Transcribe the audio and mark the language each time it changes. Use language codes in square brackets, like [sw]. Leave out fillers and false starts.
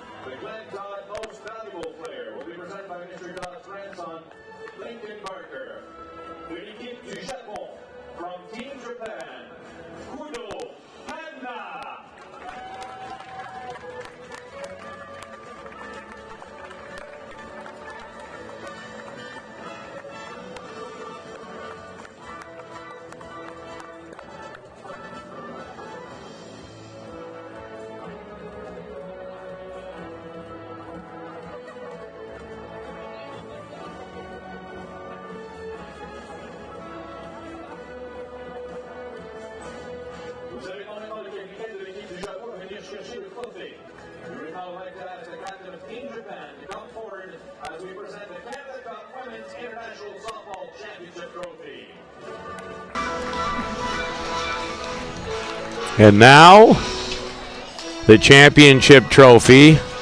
[en] The Glenn Todd Most Valuable Player will be presented by Mr. Todd's grandson, Lincoln Barker. [fr] De l'équipe du Japon, [en] from Team Japan, [fr] Kudo Hanna. Vous avez normalement le capitaine de l'équipe du Japon venir chercher le trophée. [en] We would now like to ask the captain of Team Japan to come forward as we present the Canada Cup Women's International Softball Championship Trophy. And now, the championship trophy.